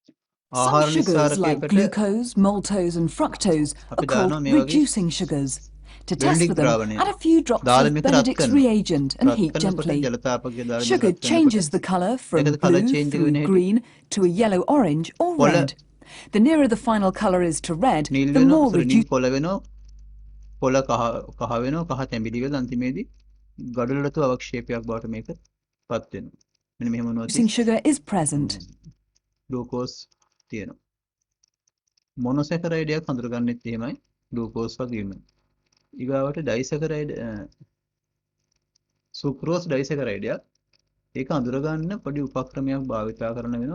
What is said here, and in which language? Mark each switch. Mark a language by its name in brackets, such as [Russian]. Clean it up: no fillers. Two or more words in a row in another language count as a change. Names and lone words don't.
[English] Some sugars like glucose, maltose and fructose are called reducing sugars. To test [Sinhala] බෙනඩික් [English] for them, [Sinhala] ද්‍රාවණය. [English] add a few drops [Sinhala] දාල [English] of [Sinhala] මේක රත් [English] Benedict's [Sinhala] කරනවා. [English] reagent and [Sinhala] රත් [English] heat [Sinhala] කරනකොට [English] gently. [Sinhala] ජලතාපකයේ දාලා මේක [English] Sugar [Sinhala] රත් කරනකොට [English] changes the colour from [Sinhala] මේකද කලර් [English] blue [Sinhala] චේන්ජ් එක [English] through [Sinhala] වෙන හැටි [English] green to a yellow-orange or [Sinhala] කොළ [English] red. The nearer the final colour is to red, [Sinhala] නිල් [English] the [Sinhala] වෙනවා [English] more [Sinhala] සොරි නිල් [English] reduced [Sinhala] කොළ වෙනවා කොළ කහ වෙනවා කහ තැඹිලි වෙලා අන්තිමේදී ගඩොලට අවක්ෂේපයක් බවට මේක පත් වෙනවා. මෙන්න මෙහෙම වුණොත් [English] sugar is present. [Sinhala] ග්ලූකෝස් තියෙනවා. මොනොසැකරයිඩ් එකක් හඳුරගන්නෙත් එහෙමයි ග්ලූකෝස් වගේම. ඊගාවට ඩයිසැකරයිඩ් සුක්‍රෝස් ඩයිසැකරයිඩ් එකක් ඒක අඳුරගන්න පොඩි උපක්‍රමයක් භාවිතා කරන වෙනවා.